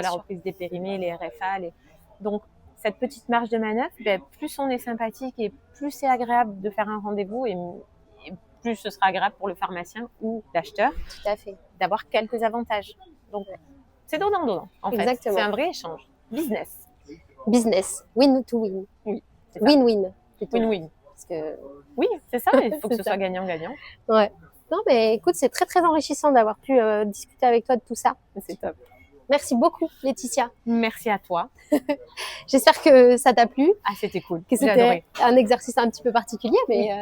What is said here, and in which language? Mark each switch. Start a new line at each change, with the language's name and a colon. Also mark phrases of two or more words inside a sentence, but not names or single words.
French: La reprise des périmés, les RFA, donc cette petite marge de manœuvre, plus on est sympathique et plus c'est agréable de faire un rendez-vous et plus ce sera agréable pour le pharmacien ou l'acheteur. Tout à fait. D'avoir quelques avantages. Donc, c'est donnant-donnant, en fait. C'est un vrai échange. Business.
English: Win to win.
French: Oui.
English: Win-win. Win-win.
French: Parce que... Oui, c'est ça. Il faut que ce soit gagnant-gagnant. Ouais. Non, mais écoute, c'est très, très enrichissant d'avoir pu discuter avec toi de tout ça. C'est top. Merci beaucoup, Laetitia. Merci à toi. J'espère que ça t'a plu. Ah, c'était cool. Que c'était un exercice un petit peu particulier, mais...